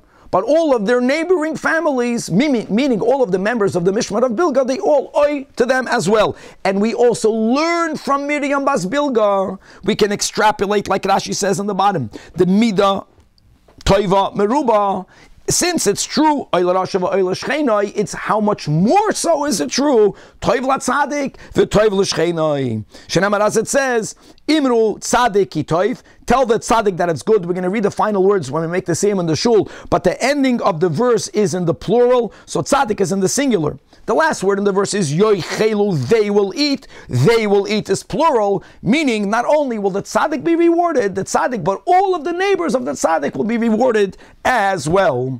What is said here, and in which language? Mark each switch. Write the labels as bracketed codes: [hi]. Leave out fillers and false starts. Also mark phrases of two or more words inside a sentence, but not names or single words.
[en] But all of their neighboring families, meaning all of the members of the Mishmar of Bilga, they all owe to them as well. And we also learn from Miriam Bas Bilga. We can extrapolate, like Rashi says on the bottom, the [he] Mida, Toiva, Meruba. [en] Since it's true, it's how much more so is it true. [he] Toiv la tzadik, v'toiv l'shchenoi. [en] Shenamar, as it says, [he] Imru tzadik ki toiv. [en] Tell the tzaddik that it's good. We're going to read the final words when we make the same in the shul. But the ending of the verse is in the plural, so tzaddik is in the singular. The last word in the verse is yoichelu, they will eat. They will eat is plural, meaning not only will the tzaddik be rewarded, the tzaddik, but all of the neighbors of the tzaddik will be rewarded as well.